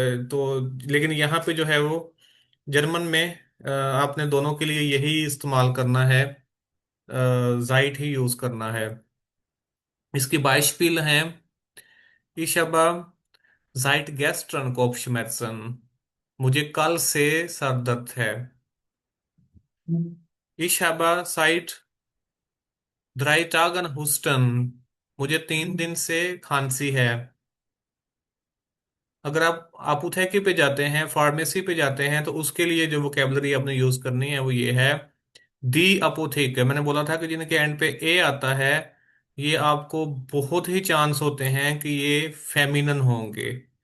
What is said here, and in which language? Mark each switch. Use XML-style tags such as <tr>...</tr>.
<hi>तो लेकिन यहाँ पे जो है वो जर्मन में आपने दोनों के लिए यही इस्तेमाल करना है, जाइट ही यूज करना है। इसकी बाइशपिल हैं।</hi> <de>Ich habe seit gestern Kopfschmerzen।</de> <hi>मुझे कल से सर दर्द है।</hi> <de>Ich habe seit 3 Tagen Husten।</de> <hi>मुझे 3 दिन से खांसी है। अगर आप आपुथेकी पे जाते हैं, फार्मेसी पे जाते हैं, तो उसके लिए जो वोकेबलरी आपने यूज करनी है वो ये है। दी अपोथेक। मैंने बोला था कि जिनके एंड पे ए आता है, ये आपको बहुत ही चांस होते हैं कि ये फेमिनन होंगे।</hi>